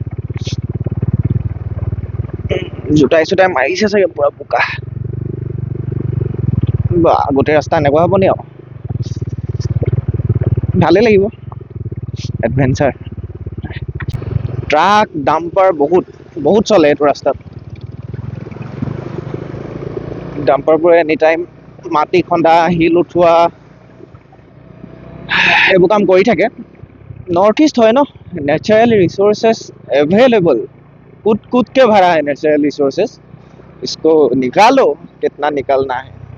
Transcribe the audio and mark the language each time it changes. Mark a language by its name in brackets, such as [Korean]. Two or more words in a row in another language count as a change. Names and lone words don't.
[Assamese] জোতাই চোতাই মাৰিছে চাগে পুৰা বোকা গোটেই ৰাস্তা এনেকুৱা হ'ব নি আৰু ভালেই লাগিব এডভেঞ্চাৰ ট্ৰাক ডাম্পাৰ বহুত চলে এইটো ৰাস্তাত ডাম্পাৰবোৰে এনি টাইম মাটি খন্দা শিল উঠোৱা এইবোৰ কাম কৰি থাকে [Hindi] नॉर्थ ईस्ट है ना [English] natural resources available [Hindi] कूद के भरा है [English] natural resources [Hindi] इसको निकालो कितना निकलना है